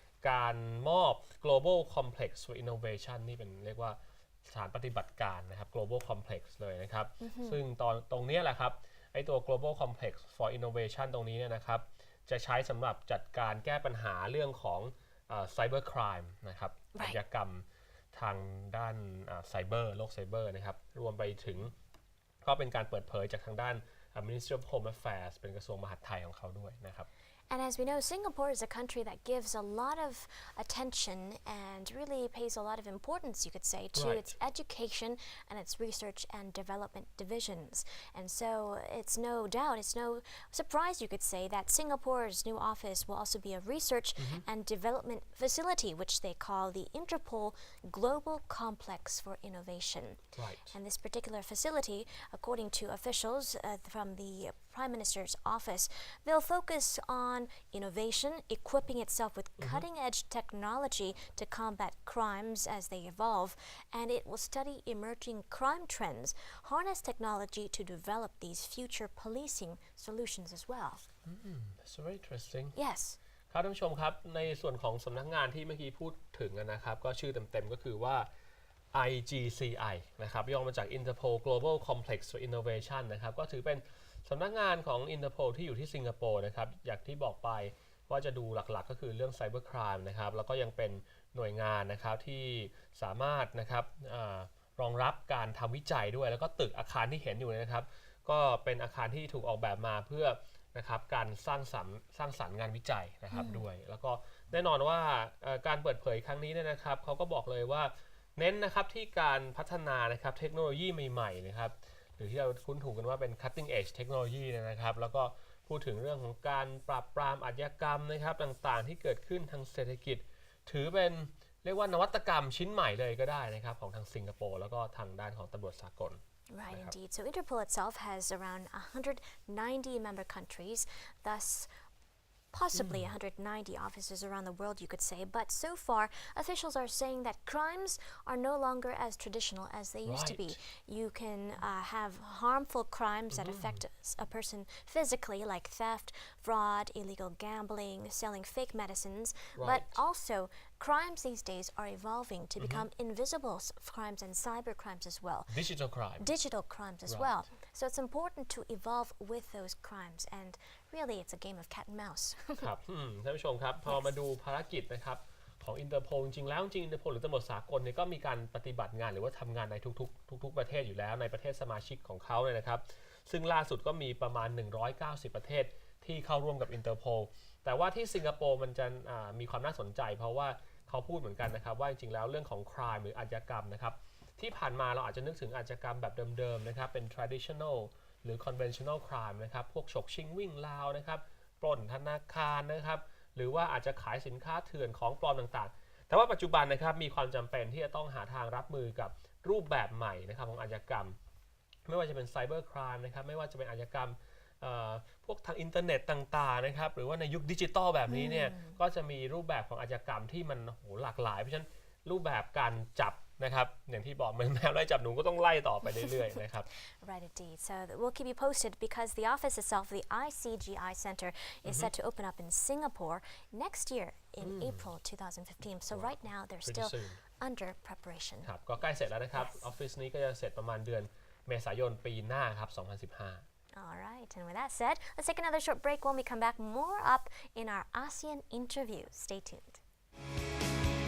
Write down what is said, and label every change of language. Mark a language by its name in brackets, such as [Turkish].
[Thai] การมอบ Global Complex for Innovation นี่เป็นเรียกว่าสถานปฏิบัติการนะครับ Global Complex เลยนะครับซึ่งตรงนี้แหละครับไอตัว Global Complex for Innovation ตรงนี้เนี่ยนะครับจะใช้สำหรับจัดการแก้ปัญหาเรื่องของCyber Crime นะครับอาชญากรรมทางด้านไซเบอร์โลกไซเบอร์นะครับรวมไปถึงก็เป็นการเปิดเผยจากทางด้าน Ministry of Home Affairs เป็นกระทรวงมหาดไทยของเขาด้วยนะครับ [English] And as we know, Singapore is a country that gives a lot of attention and really pays a lot of importance, you could say, to its education and its research and development divisions. And so it's no doubt, it's no surprise, you could say, that Singapore's new office will also be a research and development facility, which they call the Interpol Global Complex for Innovation. And this particular facility, according to officials from the Prime Minister's office, will focus on innovation, equipping itself with cutting-edge technology to combat crimes as they evolve, and it will study emerging crime trends, harness technology to develop these future policing solutions as well. That's very interesting. Yes. [Thai] ครับท่านผู้ชมครับในส่วนของสำนักงานที่เมื่อกี้พูดถึงนะครับก็ชื่อเต็มๆก็คือว่า IGCI นะครับย่อมาจาก Interpol Global Complex for Innovation นะครับก็ถือเป็นสำนักงานของ Interpol ที่อยู่ที่สิงคโปร์นะครับอย่างที่บอกไปว่าจะดูหลักๆก็คือเรื่อง Cyber Crime นะครับแล้วก็ยังเป็นหน่วยงานนะครับที่สามารถนะครับรองรับการทำวิจัยด้วยแล้วก็ตึกอาคารที่เห็นอยู่นะครับ ก็เป็นอาคารที่ถูกออกแบบมาเพื่อนะครับการสร้างสรรค์งานวิจัยนะครับด้วยแล้วก็แน่นอนว่าการเปิดเผยครั้งนี้เนี่ยนะครับเขาก็บอกเลยว่าเน้นนะครับที่การพัฒนานะครับเทคโนโลยีใหม่ๆนะครับหรือที่เราคุ้นถูกกันว่าเป็น cutting edge เทคโนโลยีนะครับแล้วก็พูดถึงเรื่องของการปราบปรามอาชญากรรมนะครับต่างๆที่เกิดขึ้นทางเศรษฐกิจถือเป็นเรียกว่านวัตกรรมชิ้นใหม่เลยก็ได้นะครับของทางสิงคโปร์แล้วก็ทางด้านของตำรวจสากล [English] Right, indeed. So Interpol itself has around 190 member countries, thus possibly 190 offices around the world, you could say. But so far, officials are saying that crimes are no longer as traditional as they used to be. You can have harmful crimes that affect a person physically, like theft, fraud, illegal gambling, selling fake medicines. But also, crimes these days are evolving to become invisible crimes and cyber crimes as well. Digital crime. Digital crimes as well. So it's important to evolve with those crimes. And really, it's a game of cat and mouse. [Thai] ครับท่านผู้ชมครับพอมาดูภารกิจนะครับของอินเตอร์โพลจริงๆแล้วอินเตอร์โพลหรือตำรวจสากลเนี่ยก็มีการปฏิบัติงานหรือว่าทำงานในทุกประเทศอยู่แล้วในประเทศสมาชิกของเขาเนี่ยนะครับซึ่งล่าสุดก็มีประมาณ190ประเทศที่เข้าร่วมกับอินเตอร์โพลแต่ว่าที่สิงคโปร์มันจะ มีความน่าสนใจเพราะว่าเขาพูดเหมือนกันนะครับว่าจริงๆแล้วเรื่องของ crime หรืออาชญากรรมนะครับที่ผ่านมาเราอาจจะนึกถึงอาชญากรรมแบบเดิมๆนะครับเป็น traditional หรือ conventional crime นะครับพวกฉกชิงวิ่งราวนะครับปล้นธนาคารนะครับหรือว่าอาจจะขายสินค้าเถื่อนของปลอมต่างๆแต่ว่าปัจจุบันนะครับมีความจำเป็นที่จะต้องหาทางรับมือกับรูปแบบใหม่นะครับของอาชญากรรม ไม่ว่าจะเป็นไซเบอร์ครามนะครับไม่ว่าจะเป็นอาชญากรรมพวกทางอินเทอร์เน็ตต่างๆนะครับหรือว่าในยุคดิจิตอลแบบนี้เนี่ยก็จะมีรูปแบบของอาชญากรรมที่มันหลากหลายเพราะฉะนั้นรูปแบบการจับนะครับอย่างที่บอกเหมือนแมวไล่จับหนูก็ต้องไล่ต่อไปเรื่อยๆนะครับ [English] Right, indeed. So we'll keep you posted because the office itself, the ICGI Center, is set to open up in Singapore next year in April 2015. So right now they're still under preparation. [Thai] ครับก็ใกล้เสร็จแล้วนะครับออฟฟิศนี้ก็จะเสร็จประมาณเดือนเมษายนปีหน้าครับ2015 [English] All right, and with that said, let's take another short break. When we come back, more up in our ASEAN interview. Stay tuned.